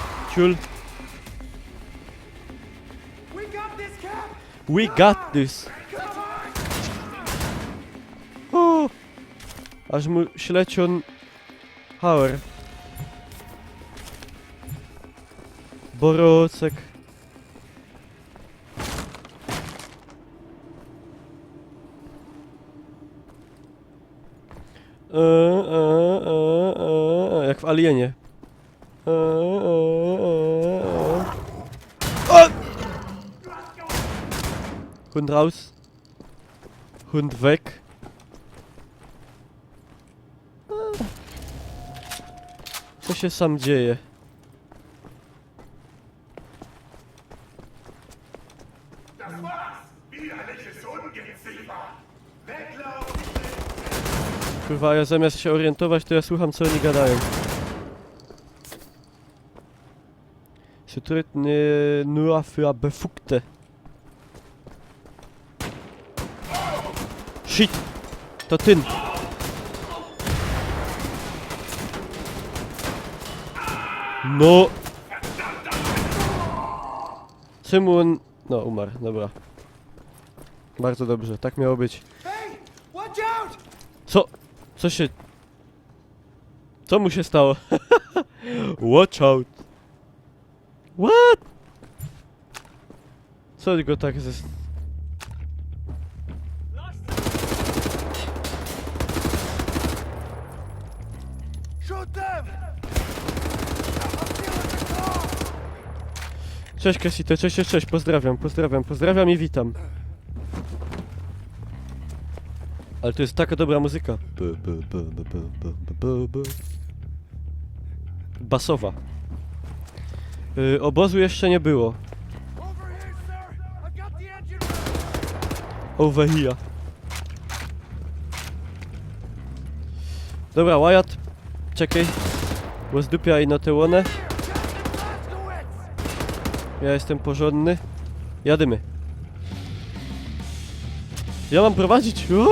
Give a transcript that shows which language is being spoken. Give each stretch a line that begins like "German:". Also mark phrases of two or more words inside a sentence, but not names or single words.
Polish: Ciul.
English: We got this.
Polish: O! Aż mu ślecion Hauer. Borocek. Jak w Alienie.
German: Hund raus. Hund weg.
Polish: Co się sam dzieje? Kurwa, ja zamiast się orientować, to ja słucham, co oni gadają.
German: Zutritt nur für Befugte. Shit!
Polish: To ten! No! Czemu on... No, umarł, dobra. Bardzo dobrze, tak miało być. Co? Co się... Co mu się stało?
English: Watch out! What?
Polish: Co go tak ze... Cześć Cassito, cześć, pozdrawiam i witam. Ale to jest taka dobra muzyka. Basowa. Obozu jeszcze nie było.
English: Over here.
Polish: Dobra, Wyatt. Czekaj. Bo zdupiaj na tę łonę. Ja jestem porządny. Jadymy. Ja mam prowadzić.